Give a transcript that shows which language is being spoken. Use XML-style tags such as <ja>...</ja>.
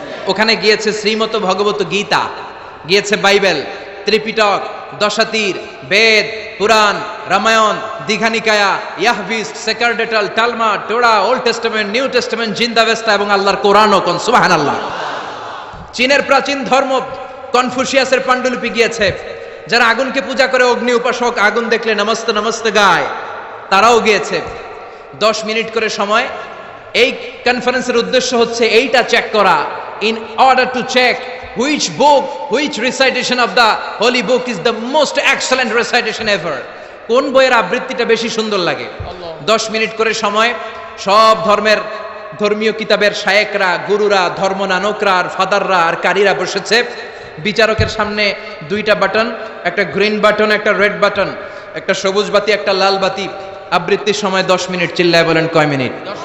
<bn>ওখানে গিয়েছে শ্রীমত ভগবত গীতা, গিয়েছে বাইবেল, ত্রিপিটক, দশাতীর, বেদ, পুরাণ, Ramayana, Dighanikaya, ইয়াহভিস্ট, সেকারডেটাল, টালমা, টোরা, old testament, new testament, জিন্দাবেস্তা এবং আল্লাহর কোরআনও। কোন সুবহানাল্লাহ। চীনের প্রাচীন ধর্ম কনফুসিয়াসের পাণ্ডুলিপি গিয়েছে। যারা আগুনকে পূজা করে, অগ্নি উপাসক, আগুন দেখলে নমস্তে নমস্তে গায়, তারাও গিয়েছে। 10 মিনিট করে সময়। এই কনফারেন্সের উদ্দেশ্য হচ্ছে এইটা চেক করা,</bn> <en>In order to check which book, which recitation of the holy book is the most excellent recitation ever.</en> <bn>কোন বইয়ের আবৃত্তিটা বেশি সুন্দর লাগে? 10 মিনিট করে সময়। সব ধর্মের ধর্মীয় কিতাবের শায়েকরা, গুরুরা, ধর্মনানকরা আর ফাদাররা আর কারীরা বসেছে। বিচারকের সামনে 2টা বাটন, একটা গ্রিন বাটন, একটা রেড বাটন, একটা সবুজ বাতি, একটা লাল বাতি। আবৃত্তির সময় 10 মিনিট। চিল্লায় বলেন কয় মিনিট?</bn>